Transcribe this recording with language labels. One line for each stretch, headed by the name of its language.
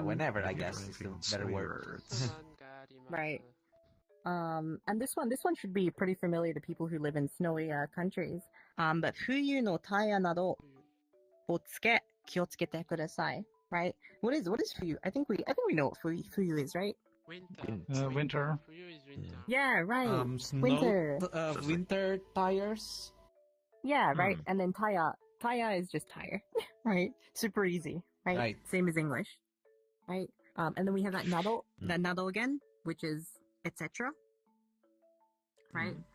English: whenever, I guess is the better word. Right. And this one should be pretty familiar to people who live in snowy countries.
Japanese: But 冬のタイヤなどをつけ気をつけてください.
English: Right? What is 冬? I think we know what 冬 is, right? Winter. Yeah, right. Snow, winter. Winter tires. Yeah, right. And then taya is just tire, right? Super easy, right? Same as English, right? And then we have that nado again, which is etc. Right?